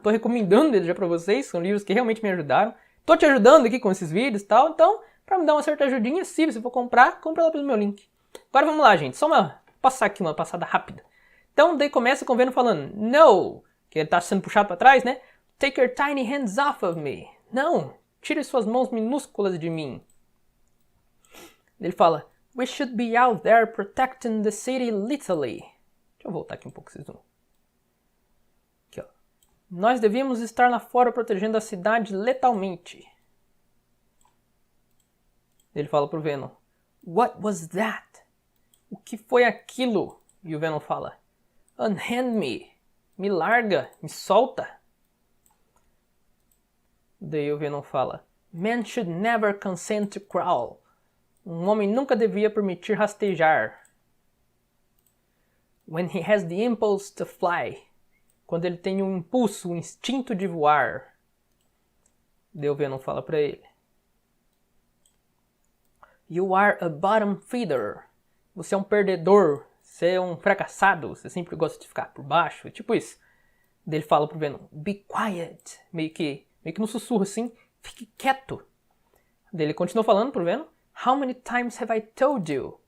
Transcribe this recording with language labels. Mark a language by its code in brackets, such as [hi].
[pt] Tô recomendando eles já pra vocês, são livros que realmente me ajudaram, tô te ajudando aqui com esses vídeos e tal, então, pra me dar uma certa ajudinha, se você for comprar, compra lá pelo meu link. Agora vamos lá, gente, só passar aqui uma passada rápida. Então, daí começa com o Venom falando, no, que ele tá sendo puxado pra trás, né? [en] Take your tiny hands off of me. [pt] Não, tire suas mãos minúsculas de mim. Ele fala, [en] we should be out there protecting the city literally. [pt] Deixa eu voltar aqui um pouco, vocês vão. Aqui, ó. Nós devíamos estar lá fora protegendo a cidade letalmente. Ele fala pro Venom, [en] what was that? [pt] O que foi aquilo? E o Venom fala, [en] unhand me. [pt] Me larga, me solta. Daí o Venom fala, [en] man should never consent to crawl. [pt] Um homem nunca devia permitir rastejar. [en] When he has the impulse to fly. [pt] Quando ele tem um impulso, um instinto de voar. Daí o Venom fala pra ele, [en] you are a bottom feeder. [pt] Você é um perdedor. Você é um fracassado. Você sempre gosta de ficar por baixo. Tipo isso. Daí ele fala pro Venom, [en] be quiet. [pt] Meio que no sussurro assim. Fique quieto. Daí ele continua falando pro Venom, [en] how many times have I told you?